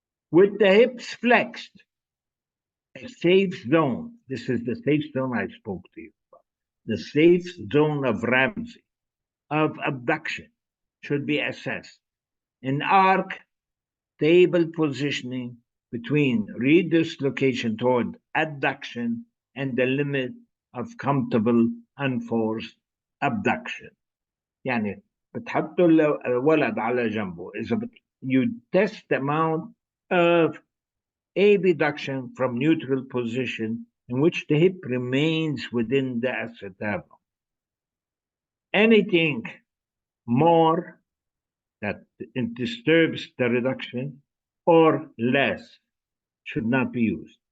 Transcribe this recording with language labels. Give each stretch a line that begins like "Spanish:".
English: With the hips flexed, a safe zone, this is the safe zone I spoke to you about, the safe zone of Ramsey, of abduction, should be assessed. An arc, stable positioning between redislocation toward adduction and the limit of comfortable unforced abduction.
Arabic: يعني بتحطوا الولد على جنبه.
English: You test the amount of abduction from neutral position in which the hip remains within the acetabulum. Anything more that it disturbs the reduction or less should not be used.